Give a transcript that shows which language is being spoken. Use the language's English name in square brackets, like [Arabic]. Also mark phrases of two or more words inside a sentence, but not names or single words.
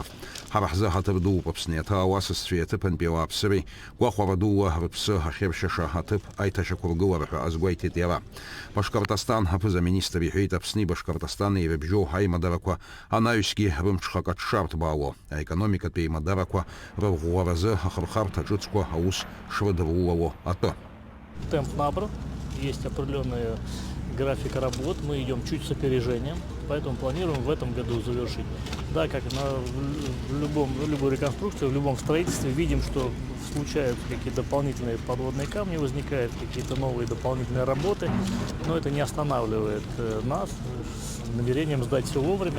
[Abkhazian] Ҳара ҳзы ҳаҭыр дууп Аԥсни ауасызцәеи аҭыԥантәи ауааԥсыреи гәахәара дула рыԥсы ахьыршьаша аҭыԥ аиҭашьақәыргылара ҳәа азгәеиҭеит иара. Башкортостан аԥыза-министр иҳәеит Аԥсни Башкортостани ирыбжьоу аимадарақәа анаҩсгьы рымҽхак аҽшарҭбаауа, аекономикатәи еимадарақәа рырӷәӷәаразы ахырхарҭа ҿыцқәа аус шрыдырулало атәы. [Russian] Темп набран, есть определенная графика работ, мы идем чуть с опережением, поэтому планируем в этом году завершить. Да, как в любой реконструкции, в любом строительстве видим, что случаются какие-то дополнительные подводные камни, возникают какие-то новые дополнительные работы, но это не останавливает нас с намерением сдать все вовремя.